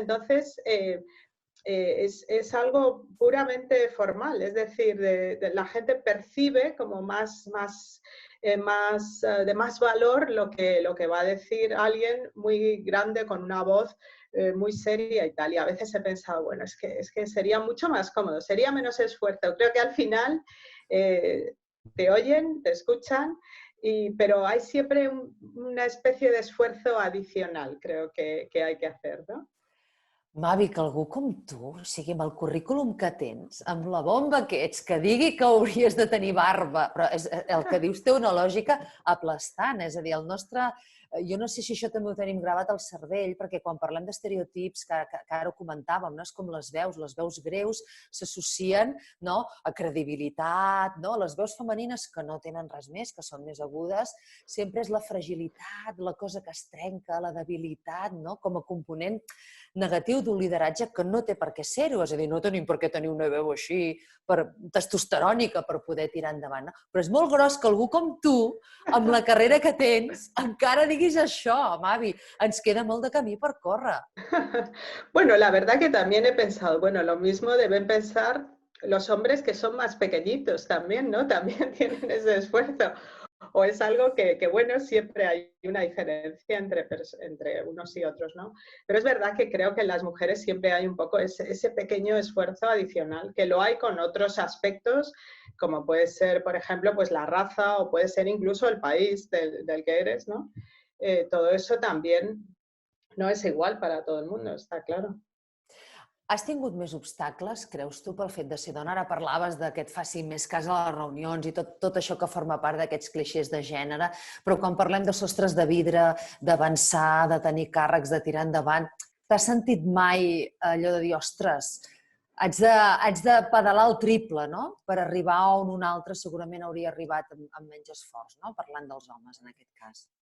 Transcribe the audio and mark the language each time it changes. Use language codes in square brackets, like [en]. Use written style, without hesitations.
[es] Entonces, es algo puramente formal, es decir, la gente percibe como de más valor lo que va a decir alguien muy grande con una voz muy seria y tal. Y a veces he pensado, bueno, es que sería mucho más cómodo, sería menos esfuerzo. Creo que al final te oyen, te escuchan, pero hay siempre una especie de esfuerzo adicional, creo que hay que hacer, ¿no? [ca] Mavi, que algú com tu, o sigui, amb el currículum que tens, amb la bomba que ets, que digui que hauries de tenir barba, però el que dius té una lògica aplastant, és a dir, el nostre... Jo no sé si això també ho tenim gravat al cervell, perquè quan parlem d'estereotips, que ara ho comentàvem, no? És com les veus greus s'associen a credibilitat, les veus femenines que no tenen res més, que són més agudes, sempre és la fragilitat, la cosa que es trenca, la debilitat, com a component negatiu d'un lideratge que no té per què ser-ho, és a dir, no tenim per què tenir una veu així testosterònica per poder tirar endavant, però és molt gros que algú com tu, amb la carrera que tens, encara diguis això, Mavi, ens queda molt de camí per córrer. [es] Bueno, la verdad que también he pensado, bueno, lo mismo deben pensar los hombres que son más pequeñitos también, ¿no? También tienen ese esfuerzo. O es algo que bueno, siempre hay una diferencia entre unos y otros, ¿no? Pero es verdad que creo que en las mujeres siempre hay un poco ese pequeño esfuerzo adicional, que lo hay con otros aspectos, como puede ser, por ejemplo, pues la raza o puede ser incluso el país del que eres, ¿no? Todo eso también no es igual para todo el mundo, está claro. [ca] Has tingut més obstacles, creus tu, pel fet de ser dona? Ara parlaves que et facin més cas a les reunions i tot això que forma part d'aquests clixés de gènere, però quan parlem de sostres de vidre, d'avançar, de tenir càrrecs, de tirar endavant, t'has sentit mai allò de dir, ostres, haig de pedalar el triple, no?, per arribar on un altre segurament hauria arribat amb menys esforç, no?, parlant dels homes en aquest cas.